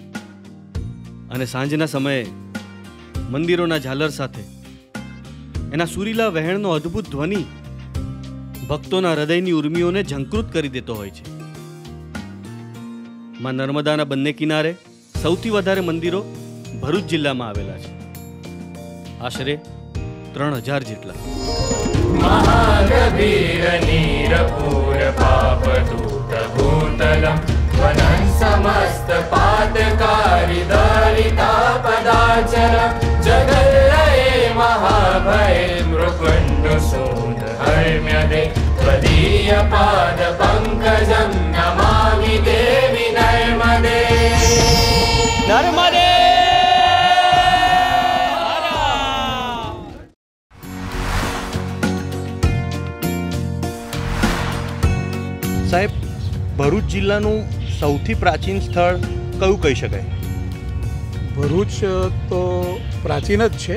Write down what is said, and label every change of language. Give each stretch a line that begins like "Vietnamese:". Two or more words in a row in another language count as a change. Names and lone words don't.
Gujarati: અને સાંજના સમયે મંદિરોના ઝાલર સાથે એના સુરીલા વહેણનો અદ્ભુત ધ્વનિ ભક્તોના હૃદયની ઉર્મિઓને ઝંકૃત કરી દેતો હોય છે. માં નર્મદાના બંને કિનારે સૌથી વધારે મંદિરો ભરૂચ જિલ્લામાં આવેલા છે. આશરે 3000 જેટલા.
Sanskrit: महागभीर नीरपूर पापदूत भूतलम् वनं समस्त पातकारि दरितापदाचरम् जगल्लये महाभये मृकुण्डसूद हर्म्यदे त्वदीय पाद पङ्कजं नमामि देवि नर्मदे नर्मदे.
Gujarati: સાહેબ, ભરૂચ જિલ્લાનું સૌથી પ્રાચીન સ્થળ કયું કહી શકાય? ભરૂચ તો પ્રાચીન જ છે.